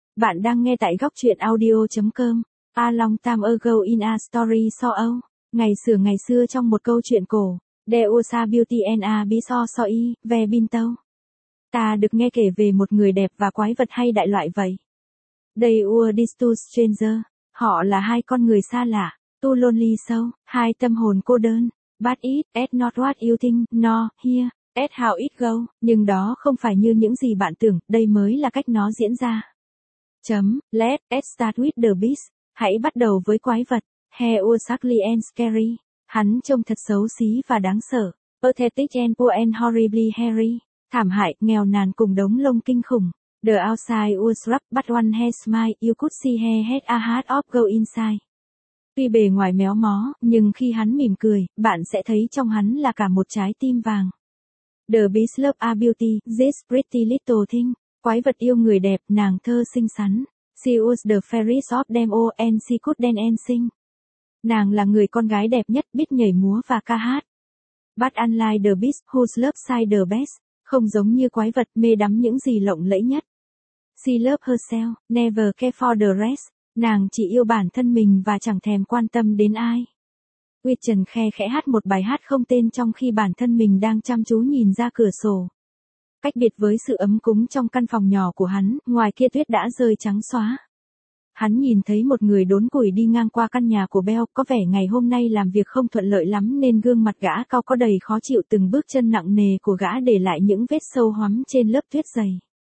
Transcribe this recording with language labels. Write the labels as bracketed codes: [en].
[vi] Bạn đang nghe tại góc truyện audio.com. [en] A long time ago in a story so old. [vi] Ngày xưa trong một câu chuyện cổ. De osa beauty and a bi so so y, ve bin tâu. Ta được nghe kể về một người đẹp và quái vật hay đại loại vậy. [en] They were these two strangers. [vi] Họ là hai con người xa lạ. [en] Too lonely so, [vi] hai tâm hồn cô đơn. [en] But it, it's not what you think, no, here. That's how it goes, [vi] nhưng đó không phải như những gì bạn tưởng, đây mới là cách nó diễn ra. [en] Chấm, let's start with the beast. [vi] Hãy bắt đầu với quái vật. [en] He was ugly and scary. [vi] Hắn trông thật xấu xí và đáng sợ. [en] Pathetic and poor and horribly hairy. [vi] Thảm hại, nghèo nàn cùng đống lông kinh khủng. [en] The outside was rough, but one he smiled, you could see he had a heart of gold inside. [vi] Tuy bề ngoài méo mó, nhưng khi hắn mỉm cười, bạn sẽ thấy trong hắn là cả một trái tim vàng. [en] The beast loved a beauty, this pretty little thing. [vi] Quái vật yêu người đẹp, nàng thơ xinh xắn. [en] She was the fairest of them all and she could dance and sing. [vi] Nàng là người con gái đẹp nhất, biết nhảy múa và ca hát. [en] But unlike the beast, whose love shine the best. [vi] Không giống như quái vật, mê đắm những gì lộng lẫy nhất. [en] She loved herself, never care for the rest. [vi] Nàng chỉ yêu bản thân mình và chẳng thèm quan tâm đến ai. Gretchen khe khẽ hát một bài hát không tên trong khi bản thân mình đang chăm chú nhìn ra cửa sổ. Cách biệt với sự ấm cúng trong căn phòng nhỏ của hắn, ngoài kia tuyết đã rơi trắng xóa. Hắn nhìn thấy một người đốn củi đi ngang qua căn nhà của Bell, có vẻ ngày hôm nay làm việc không thuận lợi lắm nên gương mặt gã cao có đầy khó chịu, từng bước chân nặng nề của gã để lại những vết sâu hoắm trên lớp tuyết dày.